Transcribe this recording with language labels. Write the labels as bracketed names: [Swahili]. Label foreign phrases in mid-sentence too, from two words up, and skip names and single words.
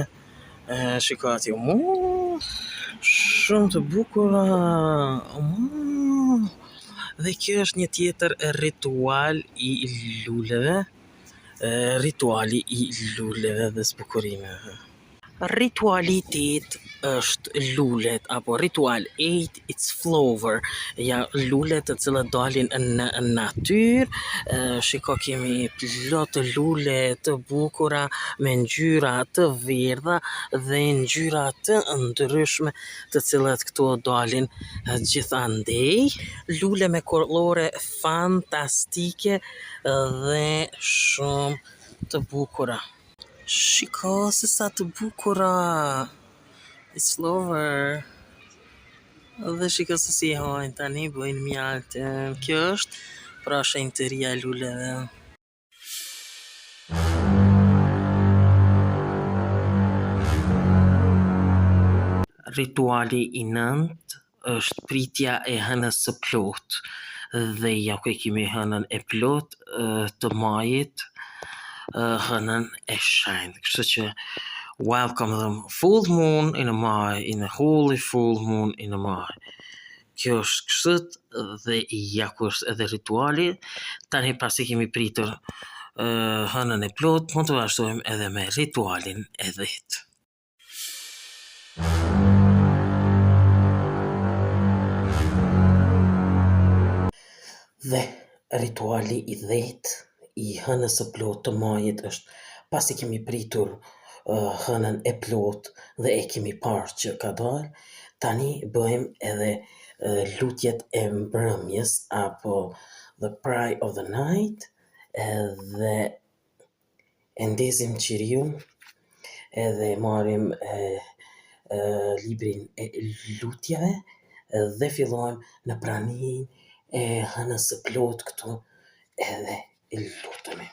[Albanian] Shiko ati, shumë të bukura. Dhe kjo është një tjetër ritual i luleve. Rituali i luleve dhe zbukurimeve. Rituali 8 është lulet, apo ritual 8 [English] it's flower, [Albanian] ja lulet të cilat dalin në natyrë. Shiko, kemi plot lule të bukura me ngjyra të verdha dhe ngjyra të ndryshme të cilat këto dalin gjithandej. Lule me kollore fantastike dhe shumë të bukura. Shiko se sa të bukura. [English] It's flower. [Albanian] Dhe shiko se si hajnë tani, bëjnë mjaltën. Kjo është pra shenjtëria e luleve. Rituali i 9 është pritja e hënës së plot. Dhe ja ku kemi hënën e plot të majit, hënën e shenjtë. Kështu që [English] welcome the full moon in a Maj, in a holy full moon in a Maj. [Albanian] Kjo është kështu dhe ja ku është edhe rituali. Tani pasi kemi pritur hënën e plot, mund të vazhdojmë edhe me ritualin e 10. Dhe rituali i 10 i hënës së plot të majit është pasi kemi pritur hënën e plot dhe e kemi parë që ka dalë, tani bëjmë edhe lutjet e mbrëmjes apo [English] the prayer of the night, [Albanian] dhe e ndezim qiriun edhe marrim librin e lutjeve dhe fillojmë në praninë e hënës së plot këtu edhe e lutemi.